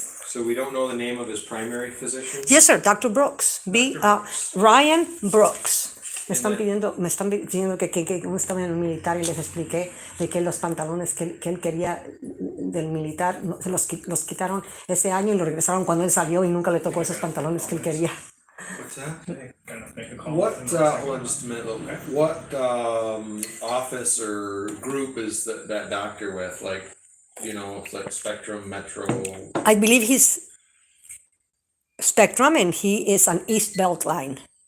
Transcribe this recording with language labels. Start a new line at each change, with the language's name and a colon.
English: So we don't know the name of his primary physician? Yes, sir, Dr. Brooks. Ryan Brooks.
Spanish: Me están pidiendo que como estaba en el militar y les expliqué de que los pantalones que él quería del militar se los quitaron ese año y lo regresaron cuando él salió y nunca le tocó esos pantalones que él quería.
English: What's that? Gonna make a call. What, in a second. hold on just a minute, what, office or group is that doctor with, like, it's like Spectrum, Metro? I believe he's Spectrum and he is an East Belt line.